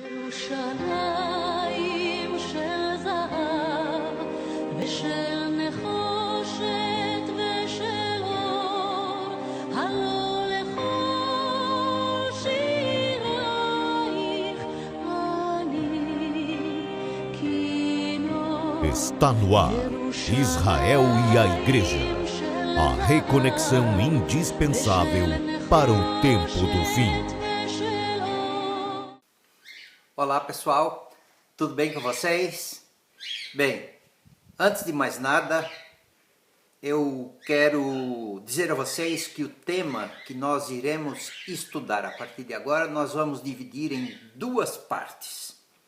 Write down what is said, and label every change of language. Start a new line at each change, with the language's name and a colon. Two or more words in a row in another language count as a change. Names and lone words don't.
Hebrew: ירושלים של זהב ושל נחושת ושל אור, הלא לכל שירייך אני כינור.
Portuguese: Está no ar, Israel e a Igreja. A reconexão indispensável para o tempo do fim. Olá pessoal, tudo bem com vocês? Bem, antes de mais nada, eu quero dizer a vocês que o tema que nós iremos estudar a partir de agora, nós vamos dividir em duas partes.